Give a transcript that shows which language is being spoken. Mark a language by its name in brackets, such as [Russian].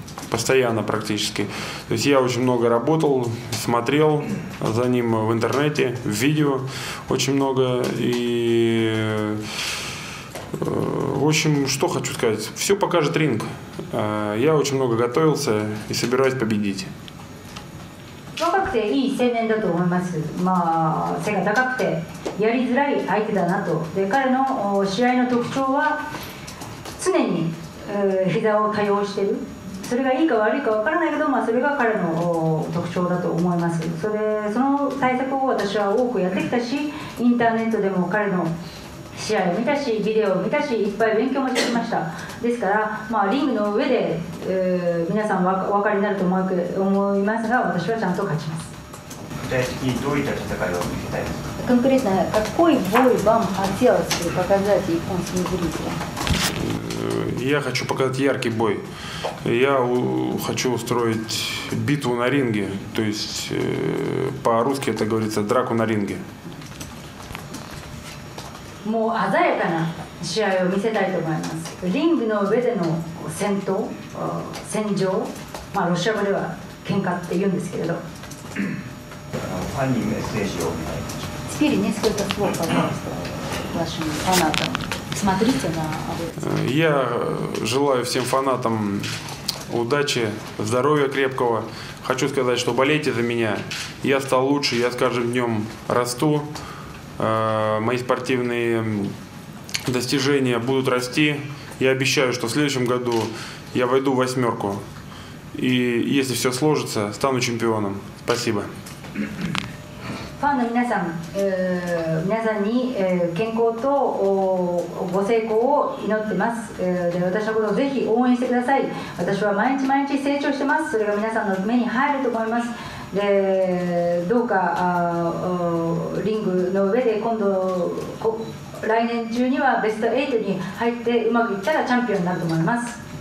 [Russian] Постоянно практически. То есть я очень много работал, смотрел за ним в интернете, в видео очень много. И в общем, что хочу сказать, все покажет ринг. Я очень много готовился и собираюсь победить. [Japanese] 若くていい青年だと思います。背が高くてやりづらい相手だなと。で、彼の試合の特徴は常に膝を多用している。それがいいか悪いかわからないけど、それが彼の特徴だと思います。その対策を私は多くやってきたし、インターネットでも彼の試合を見たし、ビデオを見たし、いっぱい勉強もしてきました。ですから、リングの上で、皆さんお分かりになると思いますが、私はちゃんと勝ちます。具体的にどういった戦いを見せたいですか？ [Russian] Конкретно, какой бой вам хотелось бы показать японским зрителям? Я хочу показать яркий бой. Я хочу устроить битву на ринге, то есть по-русски это говорится драку на ринге. [Japanese] もう鮮やかな試合を見せたいと思います。リングの上での戦闘、戦場、ロシア語では喧嘩って言うんですけれど。ファンにメッセージをお願いします。 [Russian] Теперь несколько слов, пожалуйста, вашим фанатам. Смотрите на обоих. Я желаю всем фанатам удачи, здоровья крепкого. Хочу сказать, что болейте за меня. Я стал лучше, я с каждым днем расту. Мои спортивные достижения будут расти. Я обещаю, что в следующем году я войду в 8. И если все сложится, стану чемпионом. Спасибо. [Japanese] ファンの皆さん、皆さんに、健康とご成功を祈ってます。で、私のことをぜひ応援してください。私は毎日毎日成長してます。それが皆さんの目に入ると思います。で、どうかリングの上で今度来年中にはベスト8に入ってうまくいったらチャンピオンになると思います。